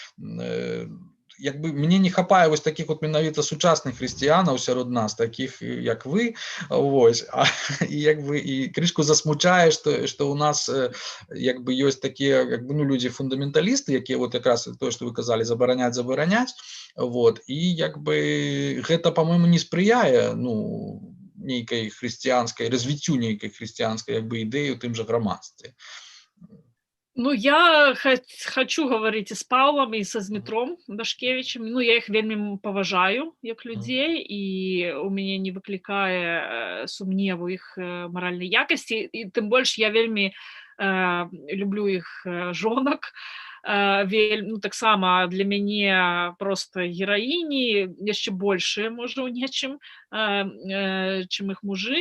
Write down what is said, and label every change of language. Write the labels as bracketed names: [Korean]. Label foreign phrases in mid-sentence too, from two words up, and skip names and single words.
[Belarusian] мне не хапае вось такіх вот менавіта сучасных хрысціянаў сярод нас, такіх як вы, вось, і як бы і крышку засмучае, што у нас як бы ёсць такія, як бы, ну, людзі фундаменталісты, якія вот якраз тое, што вы казалі, забараняць, вот, і як бы гэта, па-мойму, не спрыяе, ну, нейкай хрысціянскай, развіццю нейкай хрысціянскай як бы ідэі ў тым жа грамадстве. Ну, [Russian] я хочу говорить и с Павлом, и со Змітром Дашкевичем. [Belarusian] Ну, я их вельмі паважаю, як людзей, і у мяне не выклікае сумневу іх маральнай якасці, і тым больш я вельмі люблю іх жонак. ну, таксама для мяне просто гераіні яшчэ большыя, можа, у нечым, чым іх мужы.